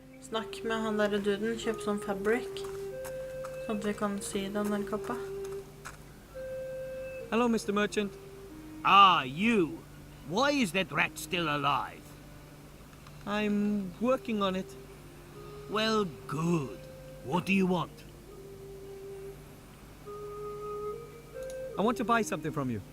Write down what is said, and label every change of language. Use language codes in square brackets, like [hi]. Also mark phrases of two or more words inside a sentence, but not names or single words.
[no] Snakk med han der duden, kjøp sånn fabric, sånn at vi kan sy den der kappa. [en] Hello, Mr. Merchant. Ah, you. Why is that rat still alive? I'm working on it. Well, good. What do you want? I want to buy something from you.